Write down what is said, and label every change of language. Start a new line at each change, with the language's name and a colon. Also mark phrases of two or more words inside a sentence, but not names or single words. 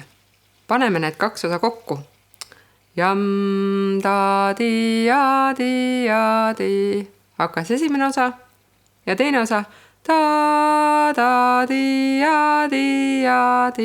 Estonian: Paneme need 2 osa kokku. Jam-da-di-ja-di-ja-di. Hakkas esimene osa ja teine osa. Ta-da-di-ja-di-ja-di.